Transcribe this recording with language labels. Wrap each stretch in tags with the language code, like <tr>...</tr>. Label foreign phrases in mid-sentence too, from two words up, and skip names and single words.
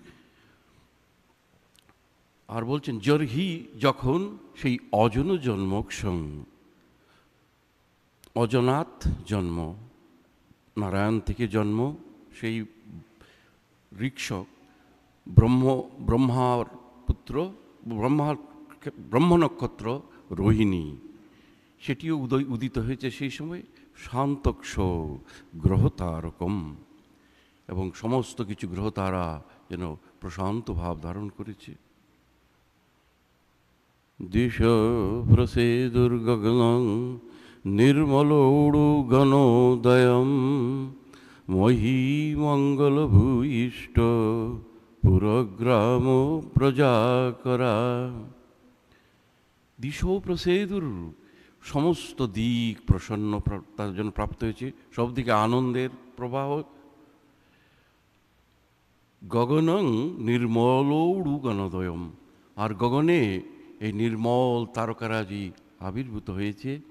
<bn>আর বলছেন জর্হি, যখন সেই</bn> <sa>अजन जन्मक्षं,</sa> <bn>অজনাথ জন্ম, নারায়ণ থেকে জন্ম, সেই ঋক্ষক ব্রহ্মার পুত্র, ব্রহ্ম নক্ষত্র রোহিণী, সেটিও উদিত হয়েছে সেই সময়।</bn> <sa>शान्तक्ष ग्रहतारकम,</sa> <bn>এবং সমস্ত কিছু গ্রহতারা যেন প্রশান্ত ভাব ধারণ করেছে।</bn> <sa>दिश प्रसेदुर्गगनं निर्मलौडु गणोदयम महीमङ्गल भूयिष्ठ पुरग्राम प्रजाकरा। दिशो प्रसेदुर,</sa> <bn>সমস্ত দিক প্রসন্ন তার জন্য প্রাপ্ত হয়েছে, সব দিকে আনন্দের প্রবাহ।</bn> <sa>गगनं निर्मलौडु गणोदयम,</sa> <bn>আর গগনে এই নির্মল তারকারাজি আবির্ভূত হয়েছে।</bn>